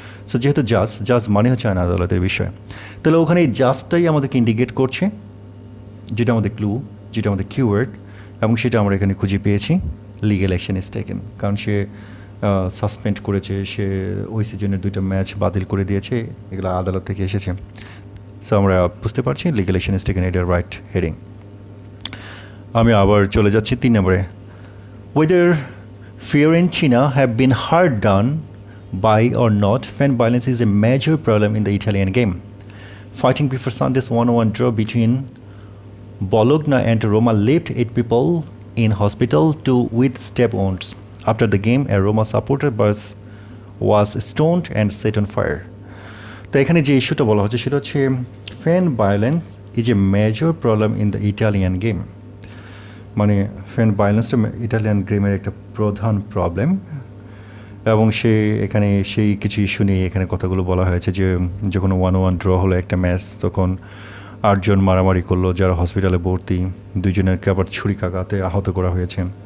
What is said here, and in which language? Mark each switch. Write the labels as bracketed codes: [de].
[bn] So যেহেতু জাজ মানে হচ্ছে আইন আদালতের বিষয়, তাহলে ওখানে এই জাজটাই আমাদেরকে ইন্ডিকেট করছে, যেটা আমাদের ক্লু, যেটা আমাদের কিওয়ার্ড, এবং সেটা আমরা এখানে খুঁজে পেয়েছি। [en] legal action is taken, [bn] কারণ সে সাসপেন্ড করেছে, সে ওই সিজনের 2টা ম্যাচ বাতিল করে দিয়েছে, এগুলো আদালত থেকে এসেছে। সো আমরা বুঝতে পারছি [en] legal action is taken, [bn] এটা রাইট হেডিং। আমি আবার চলে যাচ্ছি 3 নম্বরে, [en] Whether Fiorentina have been hard done by or not, fan violence is a major problem in the Italian game. Fighting before Sunday's 1-1 draw between Bologna and Roma left 8 people in hospital, 2 with stab wounds. After the game, a Roma supporter bus was stoned and set on fire. [bn] তো এখানে যে ইস্যুটা বলা হচ্ছে সেটা হচ্ছে [en] fan violence is a major problem in the Italian game, [bn] মানে fan ভায়োলেন্সটা Italian গেমের একটা প্রধান প্রবলেম। এবং সে এখানে সেই কিছু ইস্যু নিয়ে এখানে কথাগুলো বলা হয়েছে যে যখন 1-1 ড্র হলো একটা ম্যাচ, তখন 8 জন মারামারি করলো, যারা হসপিটালে ভর্তি, 2 জনেরকে আবার ছুরিকাঘাতে আহত করা হয়েছে।